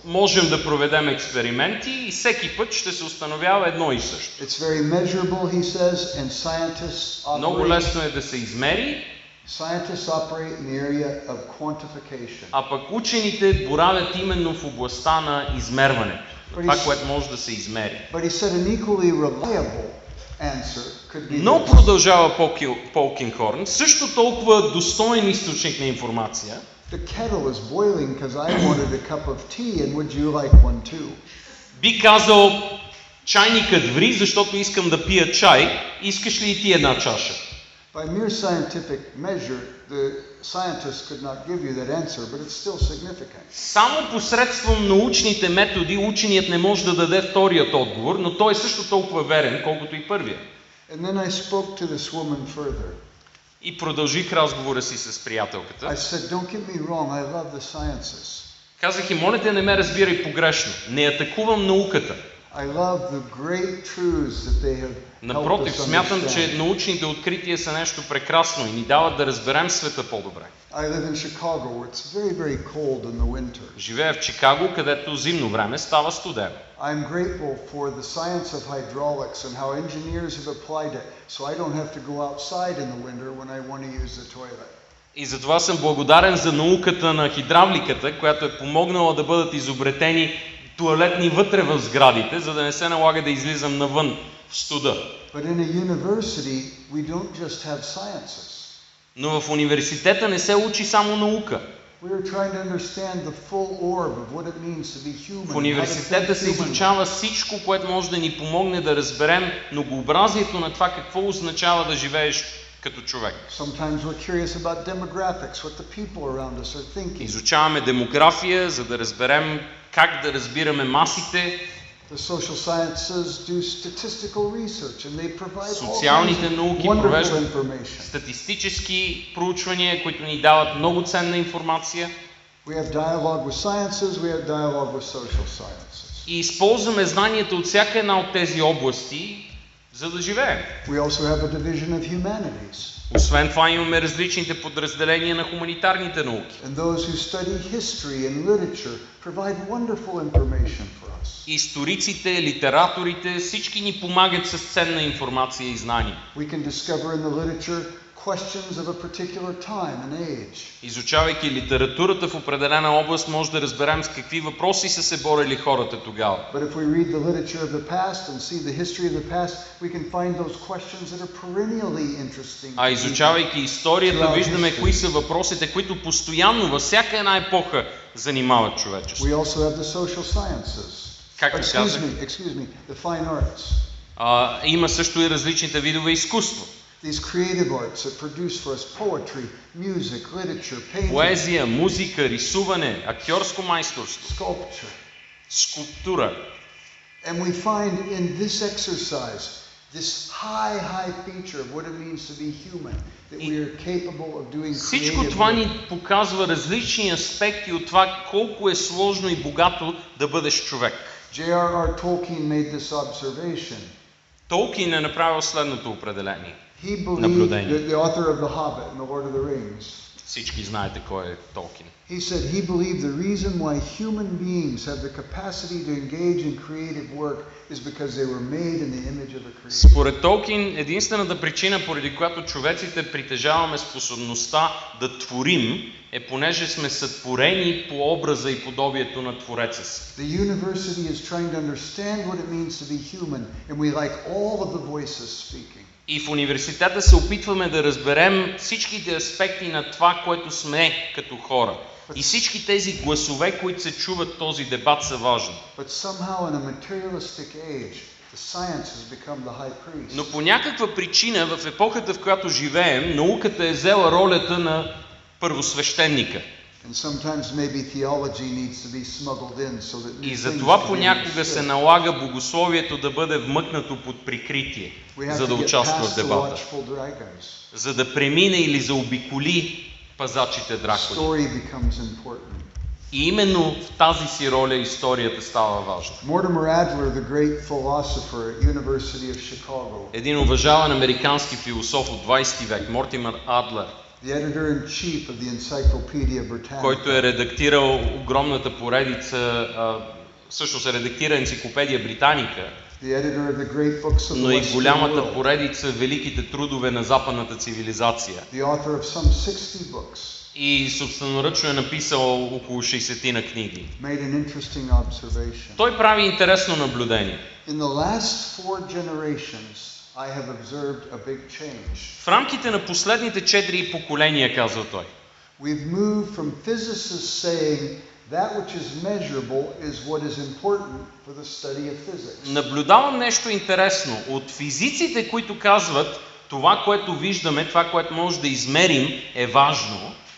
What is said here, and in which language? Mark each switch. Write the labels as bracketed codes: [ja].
[bg] Можем да проведем експерименти и всеки път ще се установява едно и също. [en] It's very measurable, he says, and scientists [bg] Много лесно е да се измери, [en] operate in the area of quantification. [bg] а пък учените боравят именно в областта на измерването. Това, което може да се измери. [en] But he said an equally reliable answer could be [bg] Но [en] this. [bg] продължава Пол Кинхорн, също толкова достоен източник на информация. [en] The kettle is boiling because I wanted a cup of tea, and would you like one too? [bg] Би казал, чайникът ври, защото искам да пия чай, искаш ли и ти една чаша? [en] By mere scientific measure, the scientists could not give you that answer, but it's still significant. [bg] Само посредством научните методи ученият не може да даде вторият отговор, но той е също толкова верен, колкото и първия. [en] And then I spoke to this woman further. [bg] И продължих разговора си с приятелката. [en] I said, don't get me wrong, I love the sciences. [bg] Казах и, моля те, не ме разбирай погрешно. Не атакувам науката. [en] I love the great truths that they have helped [bg] Напротив, [en] us [bg] смятам, [en] understand. [bg] че научните открития са нещо прекрасно и ни дават да разберем света по-добре. [en] I live in Chicago, where it's very, very cold in the winter. [bg] Живея в Чикаго, където зимно време става студено. [en] I'm grateful for the science of hydraulics and how engineers have applied it, so I don't have to go outside in the winter when I want to use the toilet. [bg] И затова съм благодарен за науката на хидравликата, която е помогнала да бъдат изобретени туалетни вътре в сградите, за да не се налага да излизам навън в студа. [en] But in a university, we don't just have sciences. [bg] Но в университета не се учи само наука. [en] We are trying to understand the full orb of what it means to be human. [bg] В университета се изучава всичко, което може да ни помогне да разберем многообразието на това какво означава да живееш като човек. [en] Sometimes we're curious about demographics, what the people around us are thinking. [bg] Изучаваме демография, за да разберем как да разбираме масите. [en] The social sciences do statistical research and they provide all [bg] Социалните [en] kinds of [bg] науки [en] wonderful [bg] провеждат [en] information. [bg] статистически проучвания, които ни дават много ценна информация. [en] We have dialogue with sciences, we have dialogue with social sciences. [bg] И използваме знанията от всяка една от тези области, за да живеем. [en] We also have a division of humanities. [bg] Освен това имаме различните подразделения на хуманитарните науки. [en] And those who study history and literature provide wonderful information for us. [bg] Историците, литераторите, всички ни помагат с ценна информация и знания. [en] We can discover in the literature questions of a particular time and age. [bg] Изучавайки литературата в определена област, може да разберем с какви въпроси са се борили хората тогава. [en] But if we read the literature of the past and see the history of the past, we can find those questions that are perennially interesting. [bg] А изучавайки историята, виждаме кои са въпросите, които постоянно във всяка една епоха занимават човечеството. [en] We also have the social sciences. [bg] Както казах, [en] Excuse me, the fine arts. [bg] има също и различните видове изкуство. [en] These creative arts that produce for us poetry, music, literature, painting, [bg] Поезия, музика, рисуване, актьорско майсторство, [en] sculpture. [bg] скулптура. [en] And we find in this exercise this high feature of what it means to be human, that we are capable of doing [bg] Всичко [en] creative [bg] това [en] work. [bg] ни показва различни аспекти от това колко е сложно и богато да бъдеш човек. [en] J.R.R. Tolkien made this observation. [bg] Толкин е направил следното определение. [en] He believed, [bg] Наблюдение. [en] the author of The Hobbit and The Lord of the Rings, [bg] Всички знаете кой е Толкин. [en] he said he believed the reason why human beings have the capacity to engage in creative work is because they were made in the image of the Creator. [bg] Според Толкин, единствената причина, поради която човеците притежаваме способността да творим, е понеже сме сътворени по образа и подобието на Твореца си. [en] The university is trying to understand what it means to be human, and we like all of the voices speaking. [bg] И в университета се опитваме да разберем всичките аспекти на това, което сме като хора. И всички тези гласове, които се чуват този дебат, са важни. [en] But somehow in a materialistic age, the science has become the high priest. [bg] Но по някаква причина в епохата, в която живеем, науката е взела ролята на първосвещеника. [en] And sometimes maybe theology needs to be smuggled in so that new [bg] И [en] things [bg] затова [en] can be [bg] понякога се [en] understood. [bg] налага богословието да бъде вмъкнато под прикритие, [en] We have [bg] за да [en] to get [bg] участва [en] past [bg] в [en] the [bg] дебата. [en] watchful dragons. [bg] За да премине или заобиколи пазачите дракони. [en] Story becomes important. [bg] И именно в тази си роля историята става важна. [en] Mortimer Adler, the great philosopher at University of Chicago, [bg] Един уважаван американски философ от 20 век, Мортимер Адлер, [en] the editor-in-chief of the Encyclopedia Britannica, [bg] който е редактирал огромната поредица, всъщност е редактира енциклопедия Британика, [en] the editor of the great books of the [bg] но и [en] Western [bg] голямата [en] world, [bg] поредица великите трудове на западната цивилизация. [en] the author of some 60 books, [bg] И собственоръчно е написал около 60 книги. [en] made an interesting observation. [bg] Той прави интересно наблюдение. [en] In the last 4 generations, I have observed a big change. [bg] В рамките на последните 4 поколения, казва той, [en] We've moved from physicists saying that which is measurable is what is important for the study of physics. [bg] наблюдавам нещо интересно от физиците, които казват, това, което виждаме, това, което може да измерим, е важно.